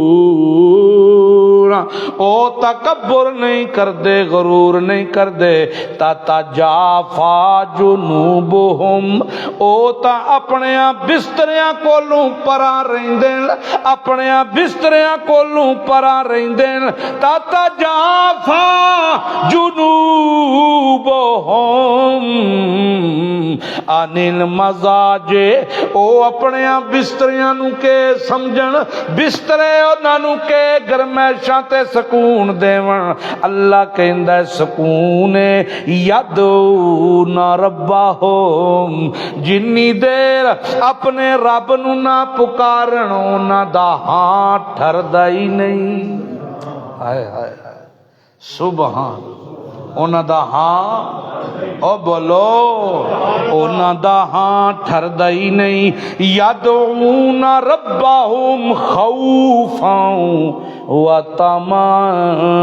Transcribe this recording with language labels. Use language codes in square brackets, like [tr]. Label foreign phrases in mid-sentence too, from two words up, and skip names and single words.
[pa] او تکبر نہیں کردے غرور نہیں کردے، [ar] تتجافا جنوبہم، [pa] او تا اپنے بستریاں کولوں پراں رہندین، اپنے بستریاں کولوں پراں رہندین، تتجافا [ar] جنوبہم عن المضاجع، [pa] او اپنے بستریاں نو کے سمجھن، بسترے انہاں نو کے گرمیشاں تے سکون دیون، اللہ کہندا ہے سکون [ar] یدعون ربہم، [pa] جنی دیر اپنے رب نو نہ پکارن انہاں دا ہاں ٹھردا ہی نہیں، ہائے ہائے ہائے سبحان، انہاں دا ہاں او بولو انہاں دا ہاں ٹھردا ہی نہیں، [ar] یدعون ربہم خوفا و طمعا،